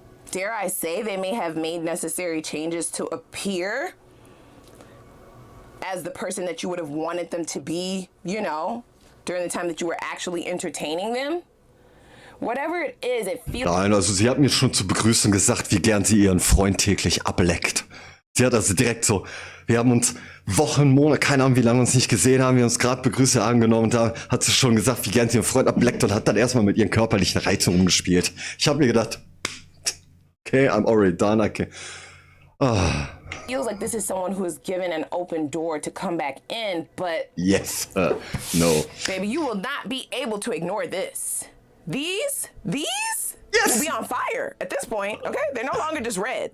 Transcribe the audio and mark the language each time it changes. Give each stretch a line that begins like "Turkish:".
English: Dare I say they may have made necessary changes to appear as the person that you would have wanted them to be, you know, during the time that you were actually entertaining them. Whatever it is, it feels...
German: Nein, also sie hat mir schon zur Begrüßung gesagt, wie gern sie ihren Freund täglich ableckt. Sie hat also direkt so, wir haben uns Wochen, Monate, keine Ahnung, wie lange uns nicht gesehen haben, wir haben uns gerade Begrüße angenommen und da hat sie schon gesagt, wie gern sie ihren Freund ableckt und hat dann erstmal mit ihren körperlichen Reizen rumgespielt. Ich habe mir gedacht, okay,
English: I'm already done,
German: okay.
English: Feels like this is someone who is given an open door to come back in, but... Yes, no. Baby, you will not be able to ignore this. These Yes. will be on fire at this point, okay? They're no longer just red.